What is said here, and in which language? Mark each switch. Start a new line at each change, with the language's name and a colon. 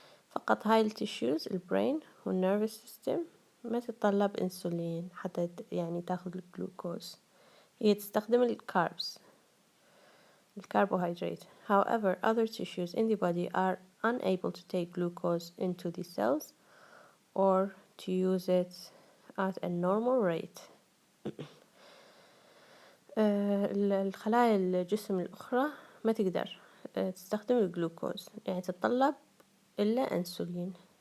Arabic: فقط هاي التيشوز البرين والنيرفس سيستم ما تتطلب انسولين حتى يعني تاخذ الجلوكوز، هي تستخدم الكاربس الكربوهيدرات.
English: However, other tissues in the body are unable to take glucose into the cells or to use it at a normal rate.
Arabic: الخلايا الجسم الأخرى ما تقدر تستخدم الجلوكوز، يعني تتطلب إلا أنسولين.